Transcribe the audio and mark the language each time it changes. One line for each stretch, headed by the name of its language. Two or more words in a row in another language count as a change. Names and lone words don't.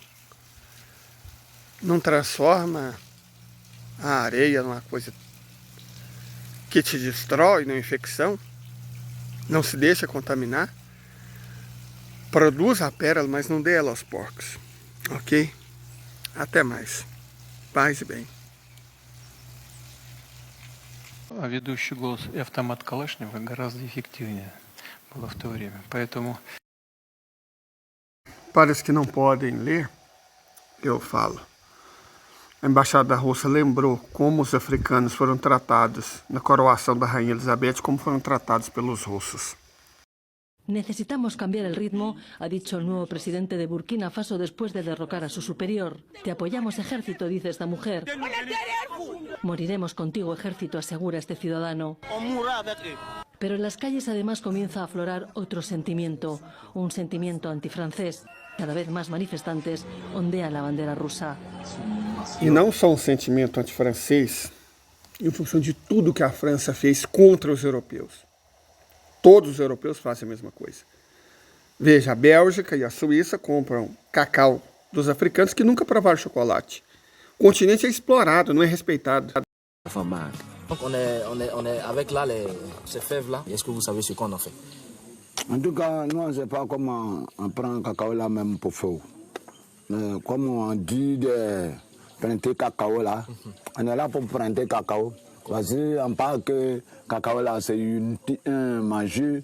Portuguese: Não transforma a areia numa coisa que te destrói, numa infecção. Não se deixa contaminar. Produza a pérola, mas não dê ela aos porcos. Ok? Até mais. Paz e bem.
Russian: А ведущий голос и автомат Калашникова гораздо эффективнее было в то время. Поэтому...
Portuguese: Para os que não podem ler, eu falo. A Embaixada da Rússia lembrou como os africanos foram tratados na coroação da Rainha Elizabeth, como foram tratados pelos russos.
Spanish: Necesitamos cambiar el ritmo, ha dicho el nuevo presidente de Burkina Faso después de derrocar a su superior. Te apoyamos, ejército, dice esta mujer. Moriremos contigo, ejército, asegura este ciudadano. Pero en las calles además comienza a aflorar otro sentimiento, un sentimiento antifrancés. Cada vez más manifestantes ondean la bandera rusa.
Portuguese: E não só um sentimento antifrancês, em função de tudo que a França fez contra os europeus. Todos os europeus fazem a mesma coisa. Veja, a Bélgica e a Suíça compram cacau dos africanos que nunca provaram chocolate. O continente é explorado, não é respeitado.
French: Donc on est avec là ces fèves là. Est-ce que vous savez ce qu'on en fait? En tout cas, nous on ne sait pas comment on prend le cacao là même pour faire. Mais comme on dit de prendre cacao là, on est là pour prendre cacao. Parce qu'on parle que cacao là c'est un manger.